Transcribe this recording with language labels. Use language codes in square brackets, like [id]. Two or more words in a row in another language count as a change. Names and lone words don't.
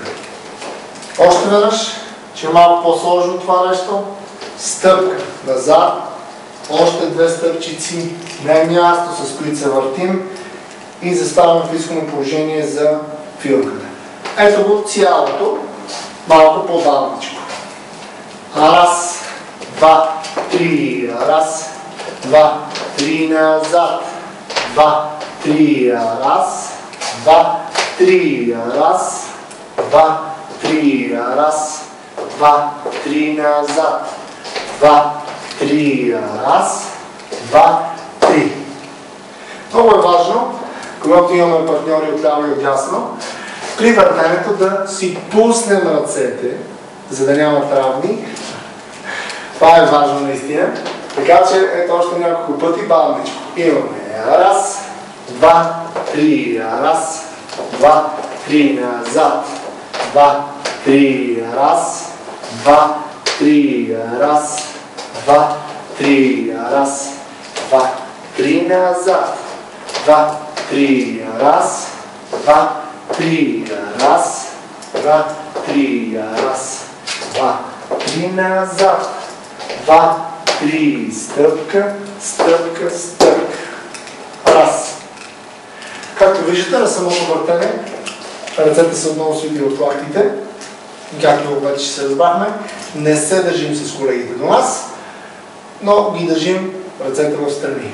[bg] Още веднъж, че е малко по-сложно това нещо. Стъпка назад, още две стъпчици на място, с които се въртим и заставаме в изходно положение за фигурката. Ето го цялото, малко по-бавничко. Раз, два, три, раз, два, три, назад, два, три, раз, два, три, раз, два, три, раз, два, три, назад, два, три, раз, два, три. Много е важно, когато имаме партньори от ляво и от дясно, при въртенето да си пуснем ръцете, за да няма травми. Това е важно наистина. Така че ето още няколко пъти бавничко. Имаме раз, два, три, раз, два, три, назад, два, три, раз, два, три, раз, два, три, раз, два, три, назад, два, три, раз, два, три, раз, два, три, раз, два, три, назад, два, три, стъпка, стъпка, стъпка. Раз. Както виждате, на самото въртене, ръцете са отново свити от лактите. Както вече се разбрахме, не се държим с колегите до нас, но ги държим ръцете в страни.